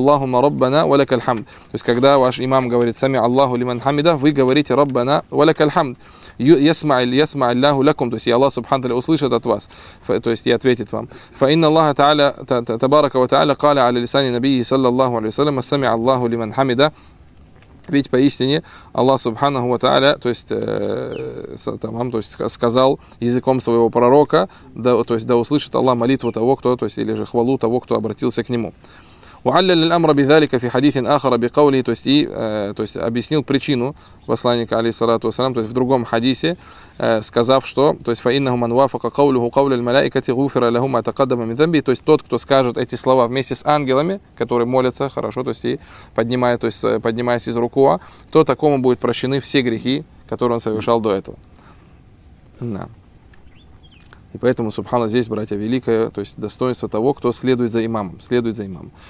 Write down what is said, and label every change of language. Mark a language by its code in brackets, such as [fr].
[ru] То есть когда ваш имам говорит «Сами Аллаху лиман хамида», вы говорите «Раббана валякал хамд». [ar] يسمع الله لكم, [ru] то есть Аллах субхана тааля услышит от вас, то есть и ответит вам. [ar] فإن الله تعالى تبارك وتعالى قال على لسان نبيه صلى الله عليه وسلم سمع الله لمن حمدا. [ru] Ведь поистине Аллах субханаху ва тааля, то есть тамам, то есть сказал языком своего пророка, да, то есть да услышит Аллах молитву того, кто, то есть или же хвалу того, кто обратился к нему. [ar] وعلل الامر بذلك في حديث اخر بقوله, [ru] то есть, объяснил причину посланник алейхиссалату вассалям, то есть в другом хадисе, сказав, что то есть [ar] فانه من وافق قوله قول الملائكه غفر له ما تقدم من ذنبه, [ru] то есть тот, кто скажет эти слова вместе с ангелами, которые молятся, хорошо, то есть и поднимая, то есть поднимаясь из рукуа, то такому будут прощены все грехи, которые он совершал до этого. Да. И поэтому, субхана, здесь, братья, великое, то есть достоинство того, кто следует за имамом, следует за имамом.